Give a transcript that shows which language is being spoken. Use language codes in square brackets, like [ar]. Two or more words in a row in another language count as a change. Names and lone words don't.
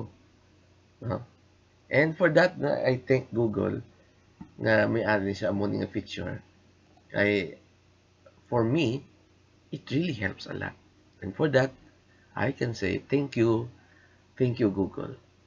[en] No? And for that, I thank Google [hil] na may ari siya amo nga [en] feature. Kay for me, it really helps a lot. And for that, I can say thank you Google.